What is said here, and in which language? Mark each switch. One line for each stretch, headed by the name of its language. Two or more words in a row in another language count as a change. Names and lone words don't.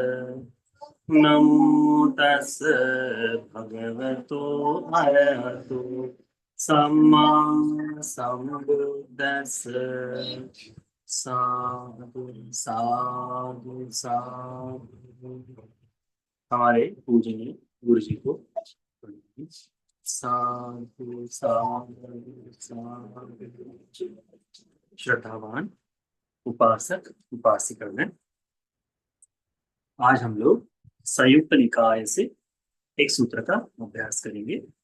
Pali: नमो तस् भगवतो अरहतो सम्मा सम्बुद्दस्स। साधु साधु साधु।
Hindi: हमारे पूजनीय गुरु जी को
Pali: साधु साधु साधु।
Hindi: श्रद्धावान उपासक उपासिकागण, आज हम लोग संयुक्त निकाय से एक सूत्र का अभ्यास करेंगे।